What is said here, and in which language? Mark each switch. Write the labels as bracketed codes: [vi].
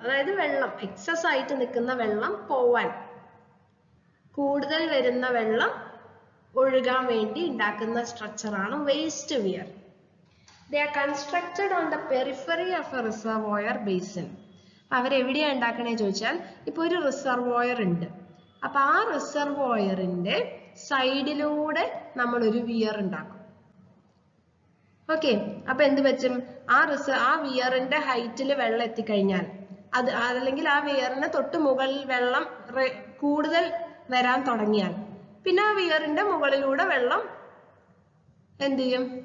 [ml] അതായത് വെള്ളം എക്സസ് ആയിട്ട് നിൽക്കുന്ന വെള്ളം പോവാൻ, കൂടുതൽ വരുന്ന വെള്ളം ഒഴുകാൻ വേണ്ടി ഉണ്ടാക്കുന്ന സ്ട്രക്ചറാണ് waste wear. [en] They are constructed on the periphery of a reservoir basin. [ml] അവരെവിടെയാണ് ഉണ്ടാക്കണേ ചോദിച്ചാൽ, ഇപ്പൊ ഒരു റിസർവോയർ ഉണ്ട്. അപ്പൊ ആ റിസർവോയറിന്റെ സൈഡിലൂടെ നമ്മൾ ഒരു വിയർ ഉണ്ടാക്കും. ഓക്കെ, അപ്പൊ എന്ത് പറ്റും? ആ വിയറിന്റെ ഹൈറ്റിൽ വെള്ളം എത്തിക്കഴിഞ്ഞാൽ, അല്ലെങ്കിൽ ആ വിയറിന് തൊട്ട് മുകളിൽ വെള്ളം കൂടുതൽ വരാൻ തുടങ്ങിയാൽ, പിന്നെ ആ വിയറിന്റെ മുകളിലൂടെ വെള്ളം എന്ത് ചെയ്യും?